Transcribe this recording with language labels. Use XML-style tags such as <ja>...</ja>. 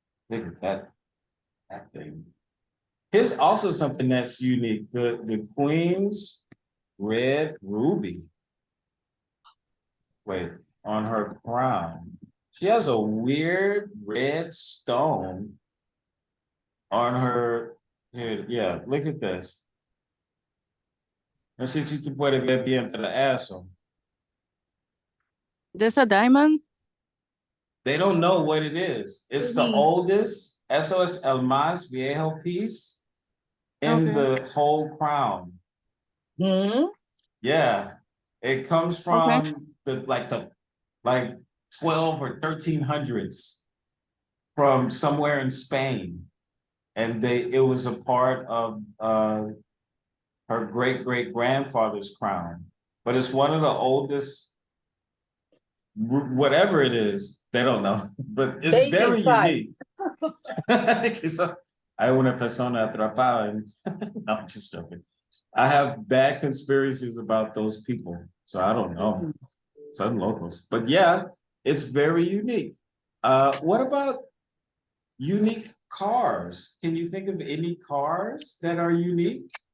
<en>Look at that thing. Here's also something that's unique. The Queen's red ruby. Wait, on her crown. She has a weird red stone on her. Here, yeah, look at this.</en> <es>No sé si tú puedes ver bien para eso.</es> <en>There's a diamond? They don't know what it is. It's the oldest, eso es el más viejo piece in the whole crown. Yeah, it comes from the 12 or 1300s from somewhere in Spain. And it was a part of her great-great-grandfather's crown. But it's one of the oldest, whatever it is, they don't know, but it's very unique.</en> <es>Quizás hay una persona atrapada.</es> <en>No, I'm just joking. I have bad conspiracies about those people, so I don't know. Some locals, but yeah, it's very unique. What about unique cars? Can you think of any cars that are unique?</en>